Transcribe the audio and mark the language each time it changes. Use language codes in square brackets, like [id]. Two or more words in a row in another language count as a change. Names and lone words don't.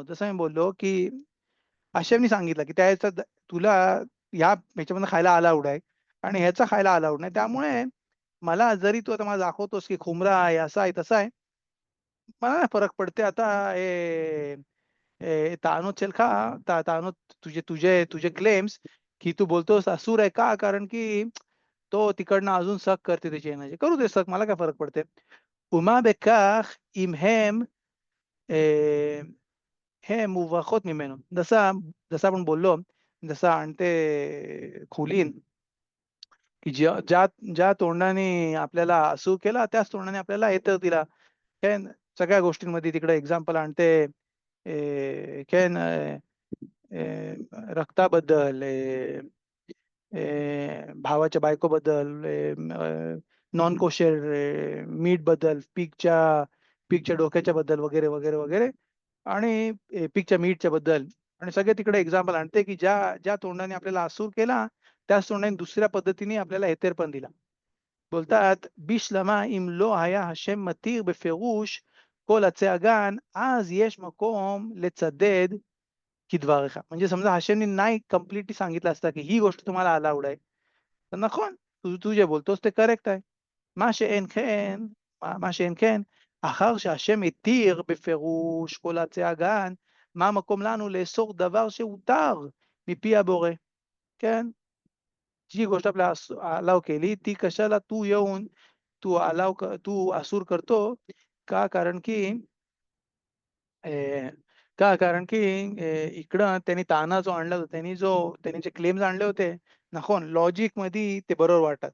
[mr] जसं मी बोललो की आशेमनी सांगितलं की त्याचा तुला ह्याच्यामधनं खायला अलाउड आहे आणि ह्याचा खायला अलाउड नाही. त्यामुळे मला जरी तू आता मला दाखवतोस की खुमरा आहे, असा आहे, तसा आहे, मला नाही फरक पडते. आता [he] טענות שלך, טענות [mr] तुझे क्लेम्स की तू बोलतोस असूर आहे का? कारण की तो तिकडनं अजून सक करते त्याची एनर्जी. करू दे सक, मला काय फरक पडते. [he] ומה בכך אם הם מוברכות ממנו. [mr] जसं आपण बोललो, जसं आणते खुलीन की ज्या ज्या तोंडाने आपल्याला असू केला त्याच तोंडाने आपल्याला येतं दिला. כן, सगळ्या गोष्टींमध्ये तिकडे एक्झाम्पल आणते. כן, रक्ताबद्दल, भावाच्या बायकोबद्दल, [en] non kosher meat [mr] बद्दल, पिगच्या डोक्याच्या बद्दल वगैरे वगैरे वगैरे, आणि पिगच्या मीटच्या बद्दल, आणि सगळे तिकडे एक्झाम्पल आणते की ज्या ज्या तोंडाने आपल्याला असूर केला त्याच तोंडाने दुसऱ्या पद्धतीने आपल्याला हेतेर पण दिला. [he] बोलतात बिश्लמה אם לא היה השם מתיר בפירוש כל עצי הגן, אז יש מקום לצדד כדבריך. [mr] म्हणजे समजा हशेमने नाही कम्प्लिटली सांगितलं असतं की ही गोष्ट तुम्हाला अलाउड आहे, तर נכון, तू जे बोलतोस ते करेक्ट आहे. [he] מה שאין כן, מה שאין כן, אחר שהשם התיר בפירוש כל עצי הגן, מה המקום לנו לאסור דבר שהותר מפי הבורא? כן? [mr] जी गोष्ट आपल्याला अलाव केली ती कशाला तू येऊन तू असूर करतो का? कारण की इकडं त्यांनी ताना जो आणला होता, त्यांनी जे क्लेम्स आणले होते, נכון, लॉजिक मध्ये ते बरोबर वाटतात.